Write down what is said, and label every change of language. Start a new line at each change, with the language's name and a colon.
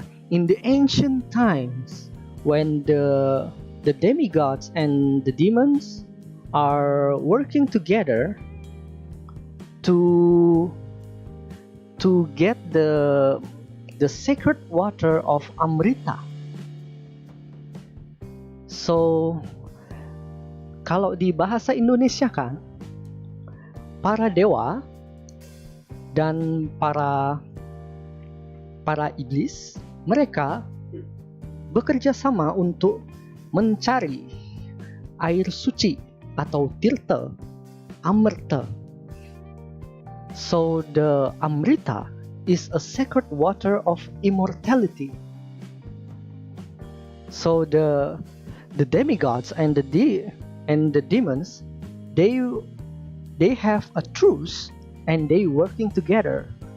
English: in the ancient times, when the demigods and the demons are working together to get the sacred water of Amrita.
Indonesian: So, kalau di bahasa Indonesia kan, para dewa dan para iblis, mereka bekerja sama untuk mencari air suci atau tirta, Amrita.
English: So the Amrita is a sacred water of immortality. So the demigods and the demons, they have a truce and they working together.